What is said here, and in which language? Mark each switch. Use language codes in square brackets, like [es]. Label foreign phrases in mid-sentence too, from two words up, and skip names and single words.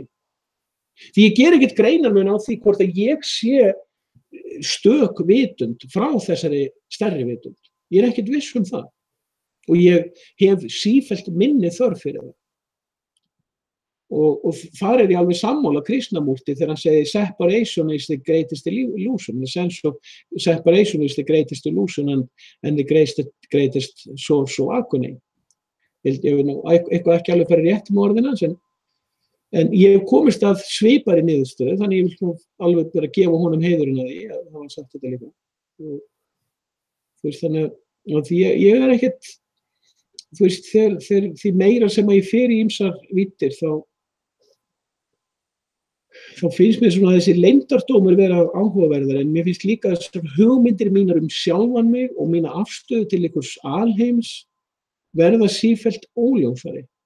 [is] Því ég ger ekkert greinarmun á því hvort að ég sé stök vitund frá þessari stærri vitund. Ég ekkert viss það. Og ég hef sífellt minni þörf fyrir það. Og þar ég alveg sammála Krishnamurti þegar hann segir [en] separation is the greatest illusion. The sense of separation is the greatest illusion and the greatest source of agony. [is] Ég eitthvað ekki alveg farið rétt með orðina, en ég hef komist að svipari niðurstöðu, þannig ég vil alveg bara gefa honum heiðurinn að því að það var sagt þetta líka. Þannig að ég ekkert, því meira sem að ég fer í ýmsar víddir, þá finnst mér þessi leyndardómur vera áhugaverðar, en mér finnst líka þessar hugmyndir mínar sjálfan mig og mína afstöðu til einhvers alheims verða sífellt óljósari.